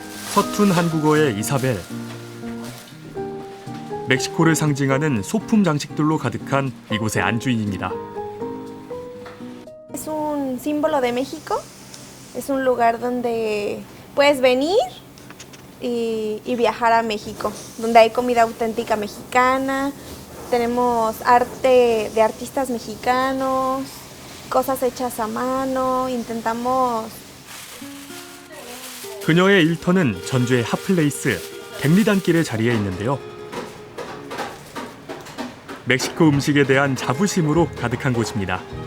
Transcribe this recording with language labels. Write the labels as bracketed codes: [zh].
[ko] 서툰 한국어의 이사벨. 멕시코를 상징하는 소품 장식들로 가득한 이곳의 안주인입니다. [es] Es un símbolo de México. Es un lugar donde puedes venir y viajar a México, donde hay comida auténtica mexicana, tenemos arte de artistas mexicanos, cosas hechas a mano, intentamos. [ko] 그녀의 일터는 전주의 핫플레이스 갱리단길의 자리에 있는데요. 멕시코 음식에 대한 자부심으로 가득한 곳입니다.